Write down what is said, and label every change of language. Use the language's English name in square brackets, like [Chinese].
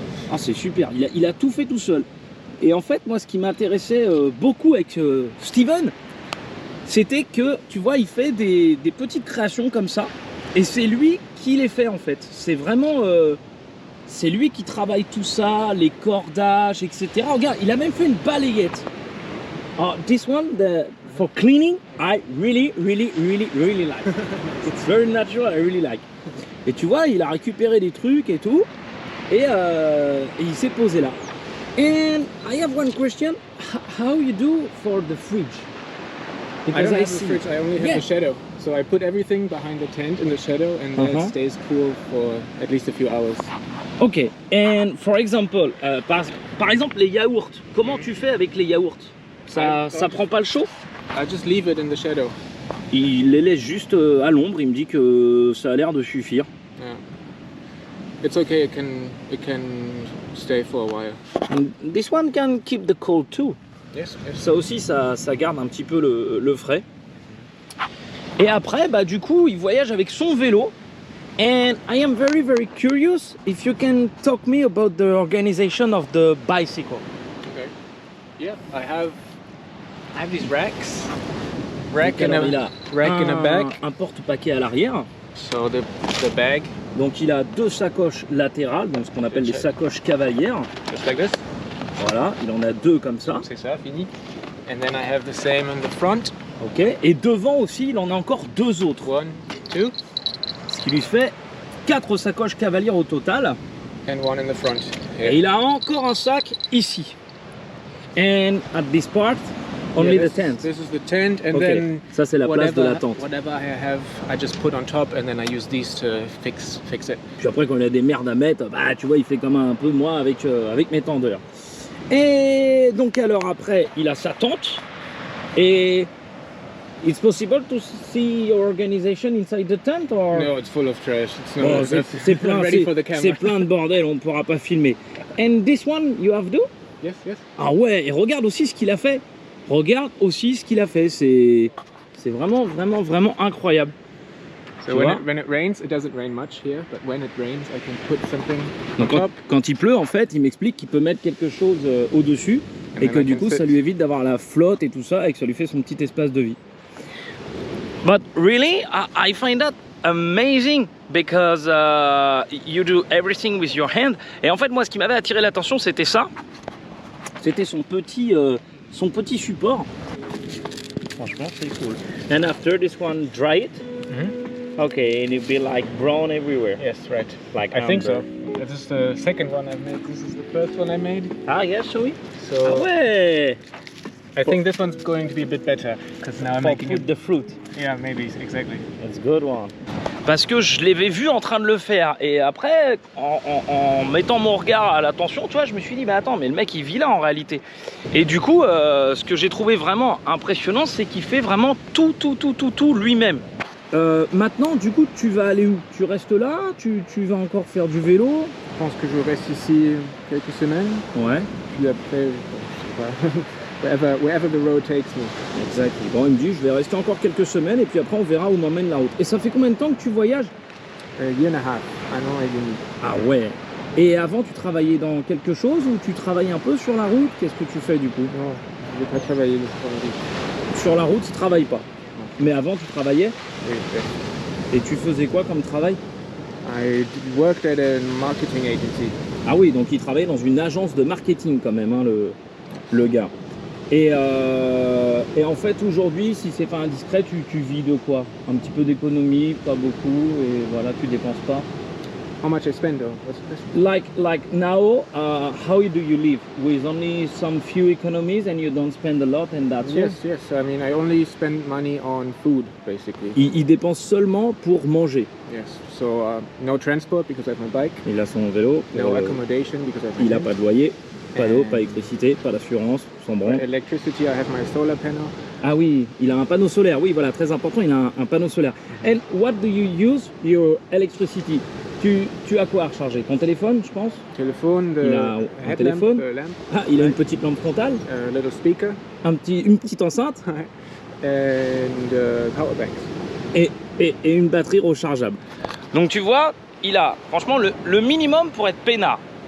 [French] Ah c'est super, il a tout fait tout seul. Et en fait, moi ce qui m'intéressait beaucoup avec Steven, c'était que, tu vois, il fait des petites créations comme ça. Et c'est lui qui les fait en fait. C'est vraiment... c'est lui qui travaille tout ça, les cordages, etc. Regarde, il a même fait une balayette. [English] This one, for cleaning, I really like. It's very natural, I really like. [French] Et tu vois, il a récupéré des trucs et tout. Et il s'est posé là. [English] And I have one question. How you do for the fridge? Because I don't have the fridge, I only have the shadow. So I put everything behind the tent in the shadow and then it stays cool for at least a few hours. Ok, and for example, [French] par exemple les yaourts, comment tu fais avec les yaourts? Ça prend pas le chaud? [English] I just leave it in the shadow. [French] Il les laisse juste à l'ombre, il me dit que ça a l'air de suffire. [English] Yeah. It's okay, it can stay for a while. And this one can keep the cold too. Yes, yes. [French] Ça aussi, ça garde un petit peu le frais. Et après, bah du coup, il voyage avec son vélo. [English] And I am very curious if you can talk me about the organization of the bicycle. Okay. Yeah, I have these racks. Rack and a bag. [French] Un porte-paquet à l'arrière. [English] So the bag. [French] Donc il a 2 sacoches latérales, donc ce qu'on appelle les sacoches cavalières. [English] Just like this. [French] Voilà, il en a 2 comme ça. C'est ça, fini. [English] And then I have the same in the front. [French] Ok, et devant aussi, il en a encore 2 autres. 1, 2. Ce qui lui fait 4 sacoches cavalières au total. [English] And 1 in the front. [French] Et il a encore un sac ici. [English] And at this part, only the tent. This is the tent, and then [French] ça c'est la place de la tente. [English] Whatever I have, I just put on top, and then I use these to fix it. [French] Puis après, quand il a des merdes à mettre, bah tu vois, il fait comme un peu moi avec mes tendeurs. Et donc alors après, il a sa tente. [English] Et it's possible to see your organization inside the tent or? No, it's full of trash. [French] C'est plein de bordel, on ne pourra pas filmer. [English] And this one you have do? Yes. [French] Ah ouais, et regarde aussi ce qu'il a fait. regarde aussi ce qu'il a fait. C'est vraiment, vraiment, vraiment incroyable. [English] So when it rains, it doesn't rain much here, but when it rains, I can put something [French] Donc [English] on top. [French] quand il pleut, en fait, il m'explique qu'il peut mettre quelque chose au-dessus et que du coup, ça lui évite d'avoir la flotte et tout ça et que ça lui fait son petit espace de vie. [English] But really, I find that amazing because you do everything with your hand. [French] Et en fait, moi, ce qui m'avait attiré l'attention, c'était ça. C'était son petit support. Franchement, c'est cool. [English] And after this one, dry it. Okay, and it'll be like brown everywhere. Yes, right. Like I think so. This is the second one I've made. This is the first one I made. Ah, yes, show me. So [French] Ah ouais. [English] I think this one's going to be a bit better because now I'm making Put the fruit. Yeah, maybe exactly. That's a good one. [French] Parce que je l'avais vu en train de le faire et après en mettant mon regard à l'attention, tu vois, je me suis dit bah attends, mais le mec il vit là en réalité. Et du coup, ce que j'ai trouvé vraiment impressionnant, c'est qu'il fait vraiment tout lui-même. Maintenant, du coup, tu vas aller où? Tu restes là? Tu vas encore faire du vélo? Je pense que je reste ici quelques semaines. Ouais. Puis après, je sais pas, [English] wherever the road takes me. [French] Exactement. Bon, il me dit, je vais rester encore quelques semaines et puis après on verra où m'emmène la route. Et ça fait combien de temps que tu voyages? [English] A year and a half. [French] Un an et demi. Ah ouais. Et avant, tu travaillais dans quelque chose ou tu travaillais un peu sur la route? Qu'est-ce que tu fais du coup? Non, je n'ai pas travaillé sur la route. Sur la route, tu travailles pas. Mais avant, tu travaillais? Oui. Et tu faisais quoi comme travail? [English] I worked at a marketing agency. [French] Ah oui, donc il travaillait dans une agence de marketing quand même, hein, le gars. Et en fait, aujourd'hui, si c'est pas indiscret, tu vis de quoi? Un petit peu d'économie, pas beaucoup, et voilà, tu dépenses pas. [English] How much I spend though? What's the question? Like now, how do you live? With only some few economies and you don't spend a lot and that's all? Yes. I mean, I only spend money on food, basically. [French] Il dépense seulement pour manger. [English] Yes. So no transport because I have my bike. [French] Il a son vélo. [English] No accommodation because I have my [French] Il n'a [English] tent. [French] pas de loyer, pas d'eau, pas d'électricité, pas d'assurance, sans branle. [English] Electricity, I have my solar panel. [French] Ah oui, il a un panneau solaire. Oui, voilà, très important, il a un panneau solaire. [English] And what do you use your electricity? [French] Tu as quoi à recharger? Ton téléphone, je pense? Téléphone, Il a un téléphone. lampe, Ah, il a une petite lampe frontale, [English] little speaker, [French] une petite enceinte [English] and power banks. [French] et une batterie rechargeable. Donc tu vois, il a franchement le minimum pour être peinard.